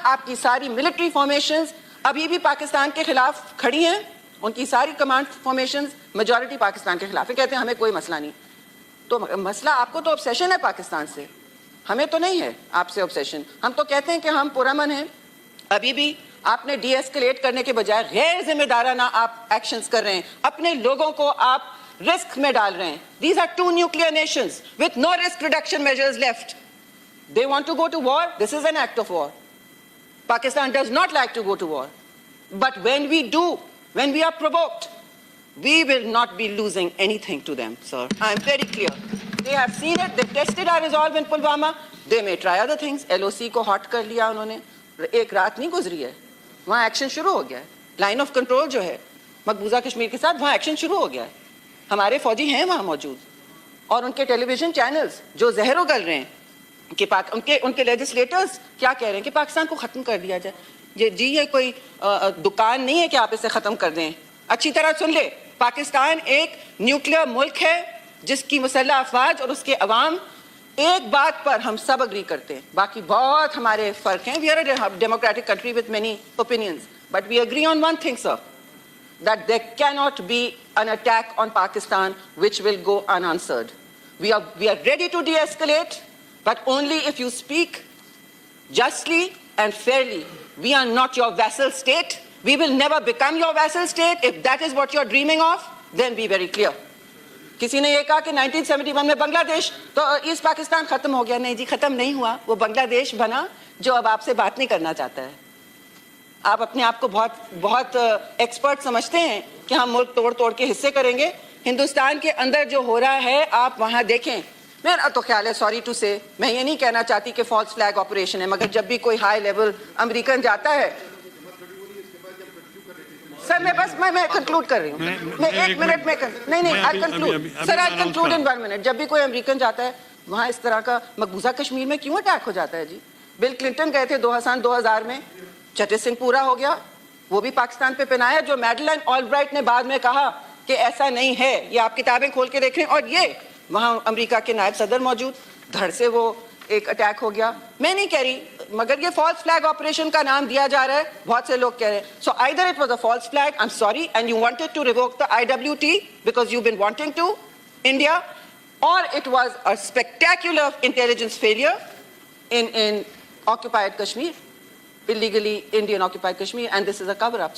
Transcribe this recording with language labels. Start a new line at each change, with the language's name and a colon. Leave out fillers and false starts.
Urdu: آپ کی ساری ملٹری فارمیشنز ابھی بھی پاکستان کے خلاف کھڑی ہیں, ان کی ساری کمانڈ فارمیشنز میجورٹی پاکستان کے خلاف ہے. کہتے ہیں ہمیں کوئی مسئلہ نہیں. تو مسئلہ آپ کو تو obsession ہے پاکستان سے, ہمیں تو نہیں ہے آپ سے obsession. ہم تو کہتے ہیں کہ ہم پرامن ہیں. ابھی بھی آپ نے ڈی ایسکلیٹ کرنے کے بجائے غیر ذمہ دارانہ آپ ایکشنز کر رہے ہیں, اپنے لوگوں کو آپ رسک میں ڈال رہے ہیں.
English: These are 2 nuclear nations with no risk reduction measures left. They want to go to war. This is an act of war. Pakistan does not like to go to war. But when we do, when we are provoked, we will not be losing anything to them, sir. I am very clear. They have seen it. They tested our resolve in Pulwama. They may try other things.
Urdu: LOC کو hot کر لیا انہوں نے. ایک رات نہیں گزری ہے, وہاں ایکشن شروع ہو گیا ہے. لائن آف کنٹرول جو ہے مقبوضہ کشمیر کے ساتھ, وہاں ایکشن شروع ہو گیا ہے. ہمارے فوجی ہیں وہاں موجود, اور ان کے ٹیلی ویژن چینلز جو زہر اگل رہے ہیں کہ ان کے لیجسلیٹرز کیا کہہ رہے ہیں کہ پاکستان کو ختم کر دیا جائے. جی یہ کوئی دکان نہیں ہے کہ آپ اسے ختم کر دیں. اچھی طرح سن لے, پاکستان ایک نیوکلیئر ملک ہے جس کی مسلح افواج اور اس کے عوام ایک بات پر ہم سب اگری کرتے ہیں. باقی بہت ہمارے فرق ہیں.
English: We are a democratic country with many opinions, but we agree on one thing sir, that there cannot be an attack on Pakistan which will go unanswered. We are ready to de-escalate, but only if you speak justly and fairly. We are not your vassal state. We will never become your vassal state. If that is what you are dreaming of, then be very clear.
Urdu: کسی نے یہ کہا کہ 1971 میں بنگلہ دیش تو asset Pakistan ختم ہو گیا. نہیں جی, ختم نہیں ہوا. وہ بنگلہ دیش بنا جو اب آپ سے بات نہیں کرنا چاہتا ہے. آپ اپنے آپ کو بہت ایکسپرٹ سمجھتے ہیں کہ ہم ملک توڑ کے حصے کریں گے. ہندوستان کے اندر جو ہو رہا ہے آپ وہاں دیکھیں. میرا تو خیال ہے,
English: sorry to say,
Urdu: میں یہ نہیں کہنا چاہتی کہ فالس فلیگ آپریشن ہے, مگر جب بھی کوئی ہائی لیول امریکن جاتا ہے. سر میں کنکلوڈ کر رہی ہوں, میں 1 منٹ میں نہیں
English: I conclude sir, I conclude in 1 minute.
Urdu: جب بھی کوئی امریکن جاتا ہے وہاں اس طرح کا مقبوضہ کشمیر میں کیوں اٹیک ہو جاتا ہے جی؟ بل کلنٹن گئے تھے 2000 میں, چٹر سنگھ پورا ہو گیا, وہ بھی پاکستان پہ پنایا. جو میڈلائن آل برائٹ نے بعد میں کہا کہ ایسا نہیں ہے, یہ آپ کتابیں کھول کے دیکھ رہے ہیں, اور یہ وہاں امریکہ کے نائب صدر موجود, دھڑ سے وہ ایک اٹیک ہو گیا. میں نہیں کہہ رہی, مگر یہ فالس فلیگ آپریشن کا نام دیا جا رہا ہے, بہت سے لوگ کہہ رہے ہیں.
English: So either it was a false flag, I'm sorry, and you wanted to revoke the IWT because you've been wanting to, India, or it was a spectacular intelligence failure in occupied Kashmir, illegally Indian occupied Kashmir, and this is a cover-up.